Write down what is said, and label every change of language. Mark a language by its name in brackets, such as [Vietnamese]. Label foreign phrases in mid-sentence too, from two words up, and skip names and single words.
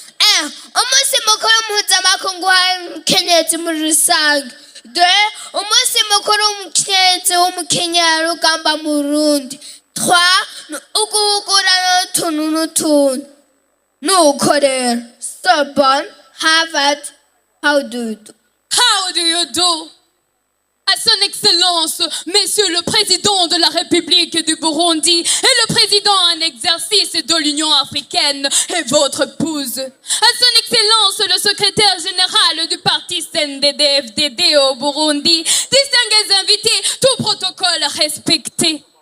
[Rundi] Eh, umunsi mukuru mpuzamakungu wa mukenyezi muri rusange. De, umunsi mukuru w'umukenyezi w'umukenyerarugamba mu Burundi. Trois, uguhugura n'utuntu n'utuntu. Nuko rero, [English] Sorbonne, Harvard, how do you do? How do you do? [French] À son Excellence, Monsieur le Président de la République du Burundi et le Président en exercice de l'Union africaine et votre épouse. À son Excellence, le secrétaire général du parti C N D D-F D D au Burundi, distingués invités, tout protocole respecté.